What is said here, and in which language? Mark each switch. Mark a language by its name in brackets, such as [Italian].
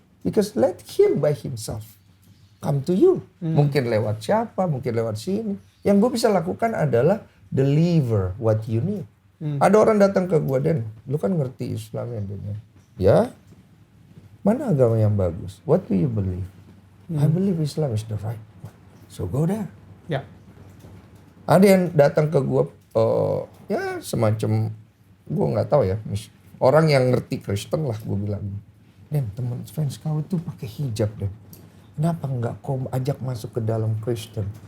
[English] Because let him by himself come to you. [Indonesian] Mungkin lewat siapa, mungkin lewat sini. Yang gue bisa lakukan adalah [English] deliver what you need. [Indonesian] Ada orang datang ke gue, Dan, lu kan ngerti Islam ya, Dan? Ya, mana agama yang bagus? [English] What do you believe? I believe Islam is the right one. So go there. [Indonesian] Ya. Ada yang datang ke gue, ya semacam, gue nggak tahu ya, orang yang ngerti Kristen lah gue bilang. Dan teman fans kau itu pakai hijab, Dan. Kenapa nggak kau ajak masuk ke dalam Kristen?